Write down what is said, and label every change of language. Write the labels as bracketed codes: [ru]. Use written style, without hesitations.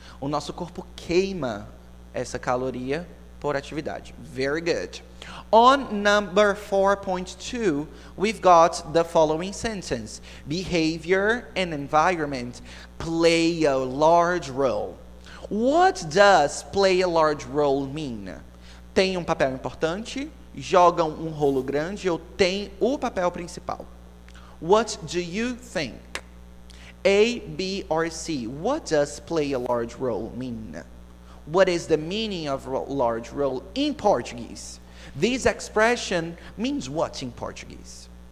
[pt] O nosso corpo queima essa caloria por atividade. [en] Very good. On number 4.2, we've got the following sentence. Behavior and environment play a large role. What does play a large role mean? [pt] Tem papel importante, jogam rolo grande ou tem o papel principal? [en] What do you think? A, B, or C? What does play a large role mean? What is the meaning of large role in Portuguese? This expression means what in Portuguese?